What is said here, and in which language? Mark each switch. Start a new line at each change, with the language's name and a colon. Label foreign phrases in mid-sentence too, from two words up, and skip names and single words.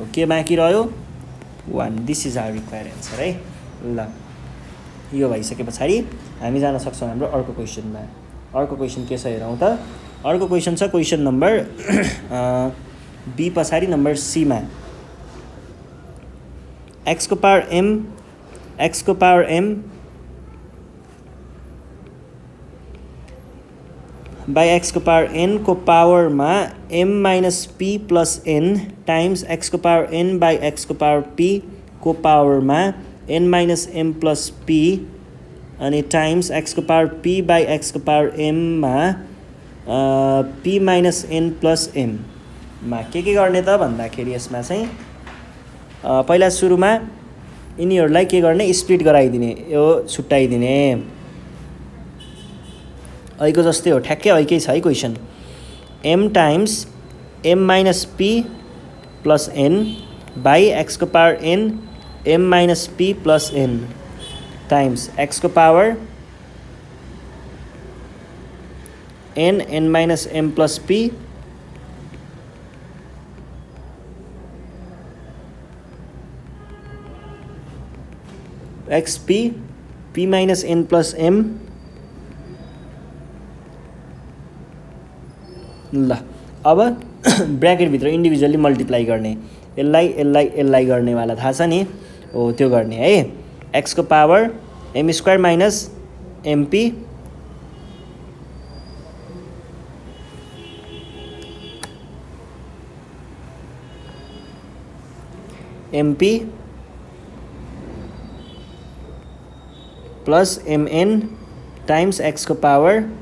Nepali: के बाँकी रह्यो,
English: 1। this is our required answer है।
Nepali: ल यो भइसके पछाडि हामी जान सक्छौँ हाम्रो अर्को क्वेसनमा। अर्को क्वेसन के छ हेरौँ त। अर्को क्वेसन छ
English: question number B
Nepali: पछाडि नम्बर सीमा, एक्स को
English: power m by x
Nepali: को पावर n को पावरमा
English: m minus p plus n times x
Nepali: को
English: power n by x
Nepali: को पावर p को पावरमा
English: n minus m plus p
Nepali: अनि
English: times x
Nepali: को
English: power p by x
Nepali: को पावर m मा
English: p minus n plus m
Nepali: मा के गर्ने त भन्दाखेरि यसमा चाहिँ पहिला सुरुमा यिनीहरूलाई के गर्ने स्प्लिट गराइदिने यो छुट्याइदिने ऐको जस्तै हो ठ्याक्कै ऐकै छ है
English: question m times m minus p plus n by x
Nepali: को पावर n
English: m minus p plus n times x
Nepali: को पावर
English: n minus m plus p xp p minus n plus m
Nepali: ल अब ब्र्याकेटभित्र
English: individually multiply
Nepali: गर्ने यसलाई गर्नेवाला थाहा छ नि हो त्यो गर्ने है x को पावर
English: m square minus mp mp plus mn times x
Nepali: को पावर